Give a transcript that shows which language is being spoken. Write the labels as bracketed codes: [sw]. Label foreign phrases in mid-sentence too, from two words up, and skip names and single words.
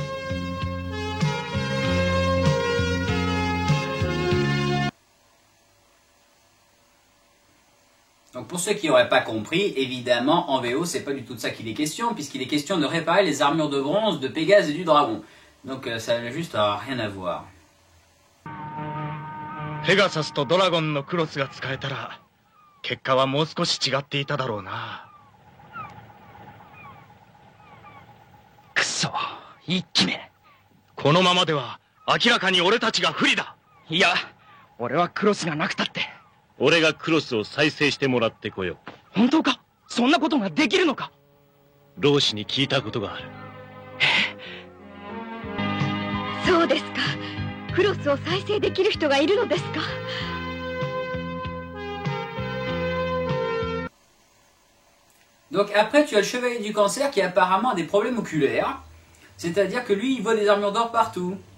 [fr] Donc pour ceux qui n'auraient pas compris, évidemment en VO c'est pas du tout de ça qu'il est question, puisqu'il est question de réparer les armures de bronze de Pégase et du dragon. Donc ça n'a juste rien à voir. [ja] ペガサスとドラゴンのクロスが使えたら結果はもう少し違っていただろうな。くそ、一気目。このままでは明らかに俺たちが不利だ。いや、俺はクロスがなくたって。俺がクロスを再生してもらってこよう。本当か？そんなことができるのか？老師に聞いたことがある。そうですか。クロスを再生できる人がいるのですか。 [fr] Donc après tu as le chevalier du cancer qui apparemment a des problèmes oculaires, c'est-à-dire que lui il voit des armures d'or partout.